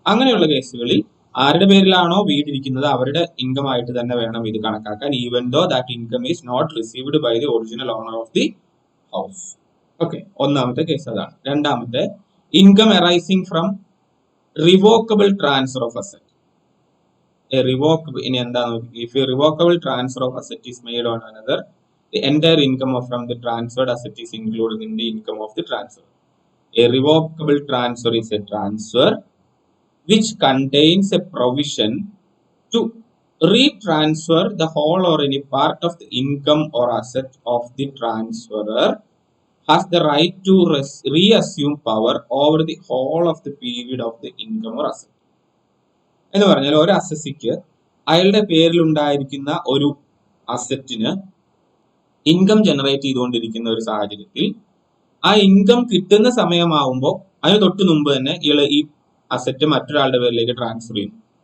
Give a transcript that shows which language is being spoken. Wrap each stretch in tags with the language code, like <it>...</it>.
<ml>അങ്ങനെയുള്ള കേസുകളിൽ ആരുടെ പേരിലാണോ വീടിരിക്കുന്നത് അവരുടെ ഇൻകം ആയിട്ട് തന്നെ വേണം ഇത് കണക്കാക്കാൻ,</ml> <en>Even though that income is not received by the original owner of the house. Okay,</en> <ml>ഒന്നാമത്തെ കേസ് അതാണ്. രണ്ടാമത്തെ,</ml> <en>Income arising from revocable transfer of asset.</en> <ml>ഇനി എന്താ നോക്കി,</ml> <en>If a revocable transfer of asset is made on another, the entire income from the transferred asset is included in the income of the transfer. A revocable transfer is a transfer which contains a provision to retransfer the whole or any part of the income or asset of the transferor has the right to reassume power over the whole of the period of the income or asset.</en> <ml>എന്ന് പറഞ്ഞാൽ ഒരു അസസിക്ക് അയാളുടെ പേരിലുണ്ടായിരിക്കുന്ന ഒരു അസറ്റിന് income generate ചെയ്തുകൊണ്ടിരിക്കുന്ന ഒരു സാഹചര്യത്തിൽ ആ income കിട്ടുന്ന സമയമാവുമ്പോൾ അതിന് തൊട്ട് മുമ്പ് തന്നെ ഇയാൾ ഈ അസറ്റ് മറ്റൊരാളുടെ പേരിലേക്ക് ട്രാൻസ്ഫർ ചെയ്യുന്നു.</ml>